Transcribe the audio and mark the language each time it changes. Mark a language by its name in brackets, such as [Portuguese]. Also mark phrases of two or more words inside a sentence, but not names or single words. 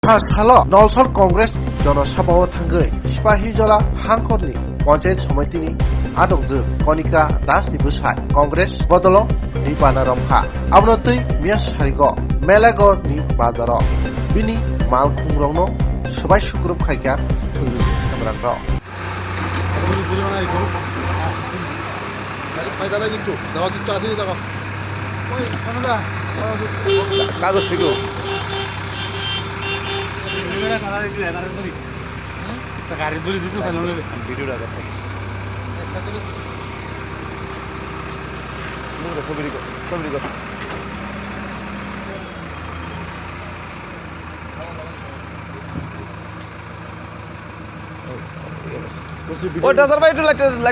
[Kok Borok] Halo, Nolsol Congress Jonosabao Tangai, Sipahijola Hangkorni, Panchayat Samitini, Adongzu, Konika Das ni Busai, Congress Bodolo, ni Panaramha, Abnotui Mias Harigo, Melago ni Bazaro, Bini Malkungrono, Sabai Shukrup Kaika, Kamrangro. [Bangla] কাগজ থেকে গাড়ি দড়ি দিতে ভিডিওটা দেখতেছি ছবি কর ওটা স্যার ভাই একটু লাইট